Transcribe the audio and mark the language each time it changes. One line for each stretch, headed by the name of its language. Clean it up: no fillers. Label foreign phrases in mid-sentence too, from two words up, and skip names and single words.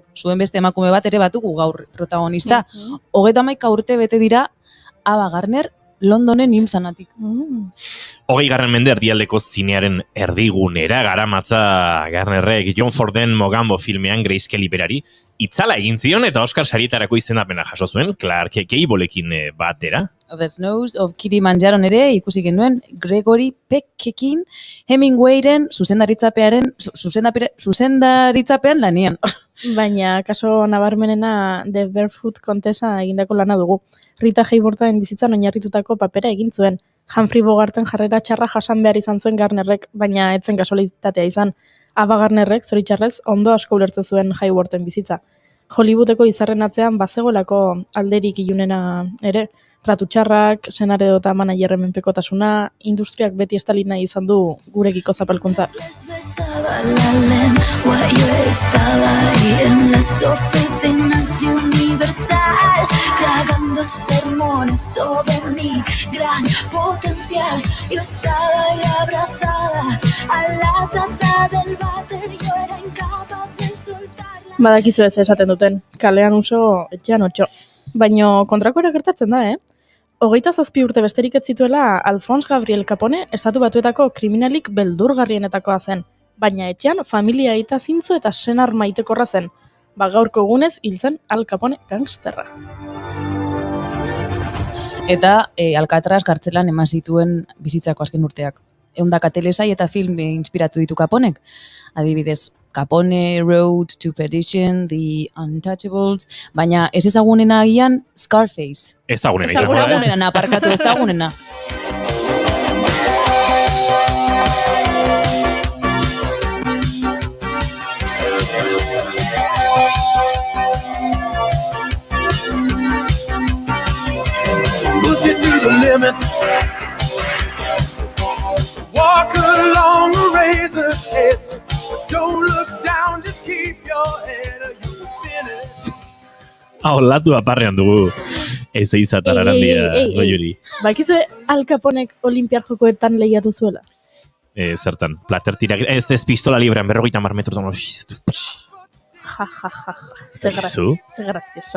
Basque: Zuen beste emakume bat ere batugu gaur protagonista. 31 urte bete dira Ava Gardner Londonen hil zanatik. 20. mende erdialdeko zinearen erdigunera garamatza Gardnerrek John Forden Mogambo filmean Grace Kelly berari itzala egin zion eta Oscar sarietarako izendapena jaso zuen Clark Gableekin batera. The Snows of Kilimanjaron ere ikusi genuen Gregory Peckekin Hemingwayren zuzendaritzapean lanian. Baina, kaso nabarmenena The Barefoot Contessa egindako lana dugu. Rita Hayworthen bizitzan oinarritutako papera egin zuen. Humphrey Bogarten jarrera txarra jasan behar izan zuen Gardnerrek, baina etzen kasualitatea izan. Ava Gardnerrek, zoritxarrez, ondo asko ulertzen zuen Hayworthen bizitza. Hollywoodeko izarren atzean bazegoelako alderik ilunena ere, tratu txarrak, senar edota managerren menpekotasuna, industriak beti estali nahi izan du gurekiko zapalkuntza.
Spanish: Les besaba la lengua, yo estaba ahí en las oficinas de Universal, tragando sermones sobre mi gran potencial. Yo estaba ahí abrazada a la taza del váter, yo era incapaz de soltarla.
Basque: Badakizu ez esaten duten, kalean uso, etxean otxo. Baina kontrakoera gertatzen da, 27 urte besterik ez zituela Alphonse Gabriel Capone estatu batuetako kriminalik beldurgarrienetakoa zen. Baina etxean familia aita zintzo eta senar maitekorra zen. Gaurko egunez hil zen Al Capone gangsterra. Eta Alcatraz kartzelan eman zituen bizitzako azken urteak. 100 telesai eta film inspiratu ditu Caponek. Adibidez, Capone, Road to Perdition, The Untouchables, baina ez ezagunena agian Scarface. Ezagunena izan da. Ezagunena, aparkatu ezagunena.
English: Push it to the limit. Walk along the razor's edge. Don't look down, just keep your head or you'll finish. Latu aparrean dugu ez eizatar arandia goiuri.
Basque: Bakizue Al Caponek Olimpiar Jokoetan lehiatu zuela? Zertan, plater tirak, ez pistola librean 50 metrotan. Ze grazioso.